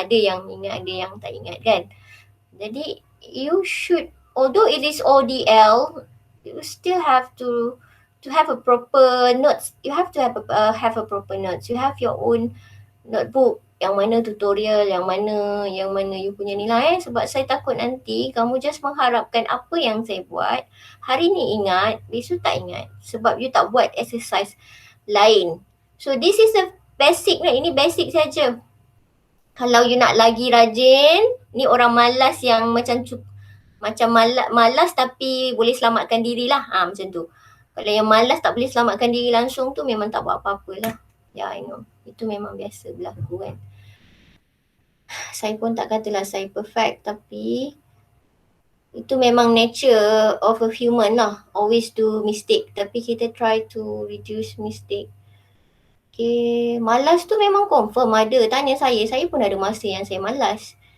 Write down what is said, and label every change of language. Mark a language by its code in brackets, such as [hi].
[ms] Ada yang ingat, ada yang tak ingat kan. [en] Jadi you should, although it is ODL, you still have to have a proper notes. You have to have a proper notes. You have your own notebook, [ms] yang mana tutorial, yang mana you punya nilai. Sebab saya takut nanti kamu just mengharapkan apa yang saya buat, hari ni ingat, besok tak ingat. Sebab you tak buat exercise lain. So this is a basic, ini basic saja. Kalau you nak lagi rajin, ni orang malas yang macam malas tapi boleh selamatkan diri lah. Macam tu. Kalau yang malas tak boleh selamatkan diri langsung tu memang tak buat apa-apa lah. Ya, [en] I know. [ms] Itu memang biasa berlaku kan. Saya pun tak katalah saya perfect, tapi itu memang [en] nature of a human [ms] lah. [en] Always do mistake. [ms] Tapi kita [en] try to reduce mistake. [ms] Okay, malas tu memang confirm ada. Tanya saya pun ada masa yang saya malas.